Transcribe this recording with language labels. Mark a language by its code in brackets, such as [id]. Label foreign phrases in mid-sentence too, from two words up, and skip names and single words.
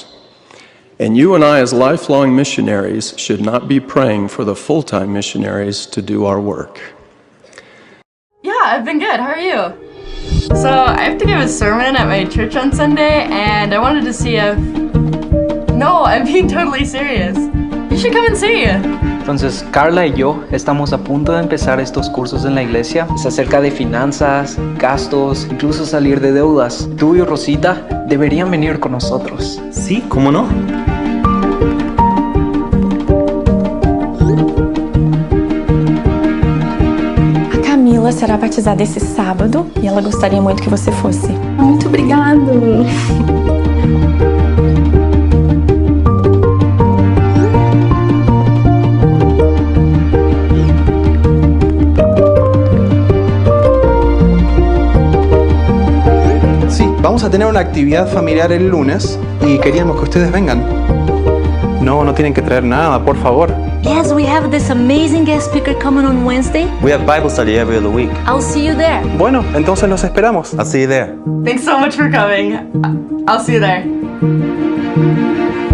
[en] And you and I, as lifelong missionaries, should not be praying for the full-time missionaries to do our work. Yeah, I've been good. How are you? So, I have to give a sermon at my church on Sunday, and I wanted to see if... No, I'm being totally serious. You should come and see. [es] Entonces, Carla y yo estamos a punto de empezar estos cursos en la iglesia. Es acerca de finanzas, gastos, incluso salir de deudas. Tú y Rosita deberían venir con nosotros. Sí, ¿cómo no? [pt] A Camila será batizada esse sábado e ela gostaria muito que você fosse. Muito obrigado. [es] Vamos a tener una actividad familiar el lunes y queríamos que ustedes vengan. No tienen que traer nada, por favor. [en] Yes, we have this amazing guest speaker coming on Wednesday. We have Bible study every other week. I'll see you there. [es] Bueno, entonces los esperamos. [en] I'll see you there. Thanks so much for coming. I'll see you there.